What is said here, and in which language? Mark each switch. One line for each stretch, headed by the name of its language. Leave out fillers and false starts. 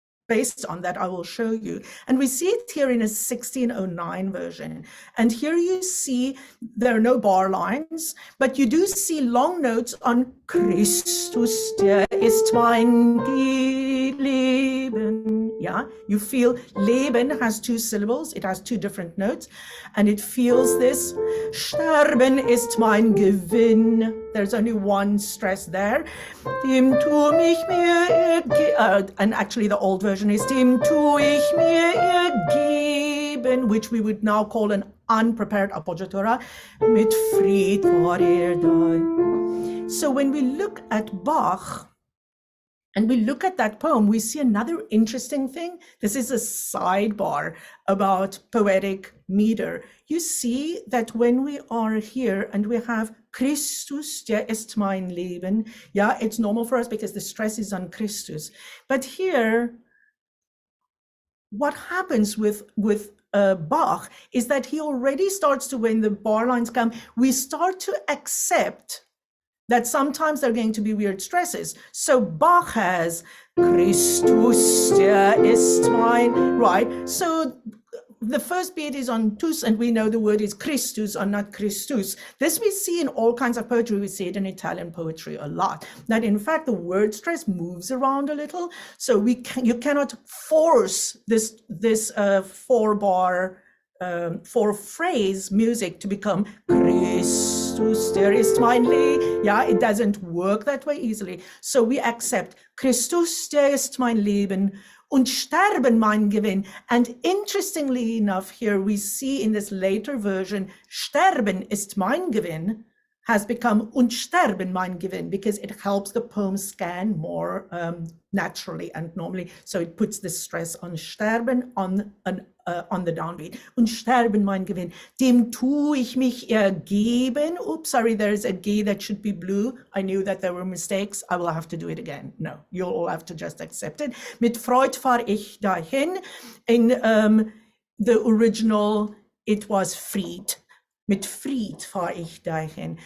English: based on that I will show you. And we see it here in a 1609 version. And here you see there are no bar lines, but you do see long notes on
German: Christus, der ist mein Leben.
English: Yeah, you feel Leben has 2 syllables. It has 2 different notes. And it feels this.
German: Sterben ist mein Gewinn.
English: There's only 1 stress there.
German: Dem tu mich mir
English: and actually the old version is
German: Dem tu ich mir ergeben,
English: which we would now call an unprepared appoggiatura.
German: Mit Fried war da.
English: So when we look at Bach, and we look at that poem, we see another interesting thing. This is a sidebar about poetic meter. You see that when we are here and we have
German: Christus, der ist mein Leben,
English: yeah, it's normal for us because the stress is on Christus. But here, what happens with Bach is that he already starts to, when the bar lines come, we start to accept that sometimes there are going to be weird stresses. So Bach has
German: Christus, der ist mein,
English: right? So the first beat is on tus, and we know the word is Christus or not Christus. This we see in all kinds of poetry. We see it in Italian poetry a lot. That in fact the word stress moves around a little. So you cannot force this 4-bar 4-phrase music to become
German: Christus, der ist mein Leben.
English: Yeah, it doesn't work that way easily. So we accept
German: Christus, der ist mein Leben und sterben mein Gewinn.
English: And interestingly enough, here we see in this later version,
German: sterben ist mein Gewinn
English: has become
German: und sterben mein Gewinn,
English: because it helps the poem scan more naturally and normally. So it puts the stress on sterben on the downbeat.
German: Und sterben mein Gewinn, dem tu ich mich ergeben.
English: Oops, sorry, there's a G that should be blue. I knew that there were mistakes. I will have to do it again. No, you'll all have to just accept it.
German: Mit Freud fahr ich dahin.
English: In the original, it was Fried.
German: Mit Fried fahr ich dahin.